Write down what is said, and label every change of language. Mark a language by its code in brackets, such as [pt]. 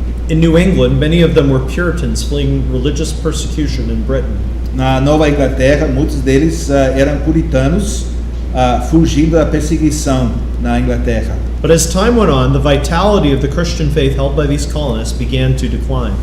[en] In New England, many of them were Puritans fleeing religious persecution in Britain. [pt] Na Nova Inglaterra, muitos deles eram puritanos fugindo da perseguição na Inglaterra. [en] But as time went on, the vitality of the Christian faith held by these colonists began to decline.